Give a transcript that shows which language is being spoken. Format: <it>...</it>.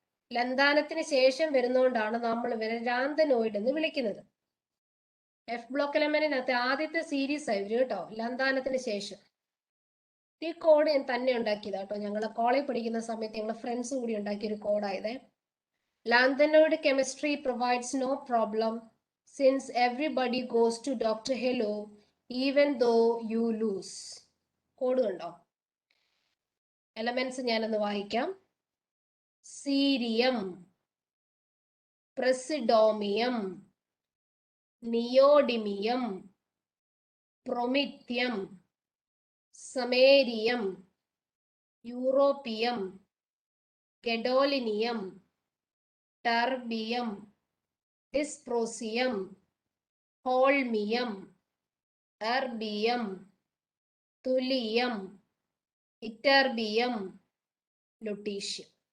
<ml>ലന്താനത്തിന് ശേഷം വരുന്നതുകൊണ്ടാണ് നമ്മൾ ഇവരെ ലാന്തനോയിഡ് എന്ന് വിളിക്കുന്നത്. എഫ് ബ്ലോക്ക് എലമെന്റിനകത്ത് ആദ്യത്തെ സീരീസ് ആയി വരും കേട്ടോ, ലന്താനത്തിന് ശേഷം. ഈ കോഡ് ഞാൻ തന്നെ ഉണ്ടാക്കിയതാ കേട്ടോ, ഞങ്ങളെ കോളേജ് പഠിക്കുന്ന സമയത്ത് ഞങ്ങളെ ഫ്രണ്ട്സ് കൂടി ഉണ്ടാക്കിയ ഒരു കോഡായത്.</ml> <en>Lanthanoid chemistry provides no problem since everybody goes to Dr. Hello even though you lose.</en> <ml>Code കണ്ടോ? എലമെന്റ്സ് ഞാനൊന്ന് വായിക്കാം. സീരിയം, പ്രസിഡോമിയം, neodymium, പ്രൊമിത്യം, സമേരിയം, europium, gadolinium, ടർബിയം, dysprosium, holmium, erbium, തുലിയം, ഇറ്റർബിയം, lutetium.</ml>